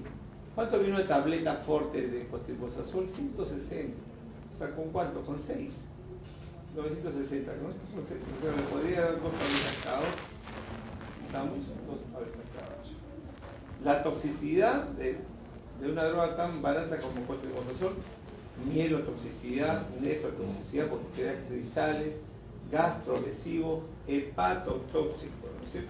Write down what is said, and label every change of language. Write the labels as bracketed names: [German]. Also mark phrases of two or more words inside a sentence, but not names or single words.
[Spanish] ¿Cuánto viene una tableta fuerte de cotrimosazol? 160. O sea, ¿con cuánto? Con 6. 960, ¿no? O sea, le podría dar 2 tabletas cada 8. Estamos 2 tabletas cada 8. La toxicidad de una droga tan barata como cotrimosazol, mielotoxicidad, nefrotoxicidad porque crea cristales, gastrolesivo, hepatotóxico, ¿no es cierto?